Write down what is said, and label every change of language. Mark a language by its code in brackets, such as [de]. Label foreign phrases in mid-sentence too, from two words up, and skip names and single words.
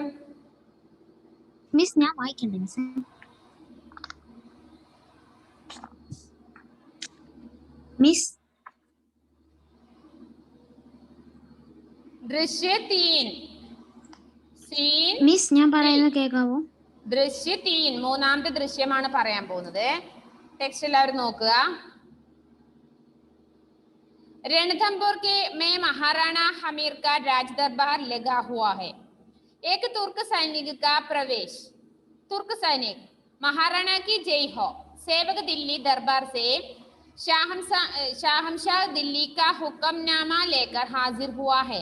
[ml] മിസ് ഞാൻ വായിക്കണ്ടേ മിസ്? മിസ് ദൃശ്യ 3 സീൻ. മിസ് ഞാൻ പറയുന്നത് കേൾക്കാവോ? ദൃശ്യ 3 മൂന്നാമത്തെ ദൃശ്യമാണ് പറയാൻ പോകുന്നത്. ടെക്സ്റ്റ് എല്ലാവരും നോക്കുക. [hi] रणथंबोर के में महाराणा हमीर का राज दरबार लगा हुआ है. एक तुर्क सैनिक का प्रवेश. तुर्क सैनिक महाराणा की जय हो. सेवक दिल्ली दरबार से शाहमशाह दिल्ली का हुक्मनामा लेकर हाजिर हुआ है.